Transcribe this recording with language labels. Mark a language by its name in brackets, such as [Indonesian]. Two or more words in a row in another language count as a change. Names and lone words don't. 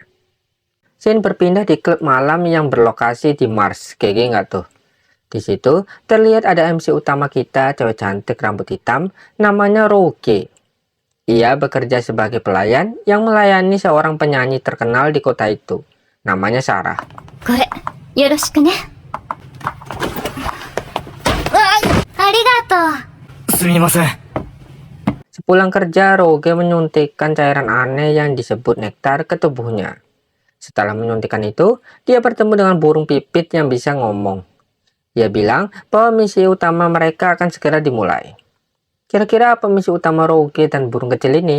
[Indonesian] Scene berpindah di klub malam yang berlokasi di Mars. GG nggak tuh? Di situ terlihat ada MC utama kita, cewek cantik rambut hitam, namanya Rouge. Ia bekerja sebagai pelayan yang melayani seorang penyanyi terkenal di kota itu. Namanya Sarah. [Japanese] これよろしくね。ありがとう。すみません。 [Indonesian] Sepulang kerja, Rouge menyuntikkan cairan aneh yang disebut nektar ke tubuhnya. Setelah menyuntikkan itu, dia bertemu dengan burung pipit yang bisa ngomong. Ia bilang bahwa misi utama mereka akan segera dimulai. Kira-kira apa misi utama Rouge dan burung kecil ini?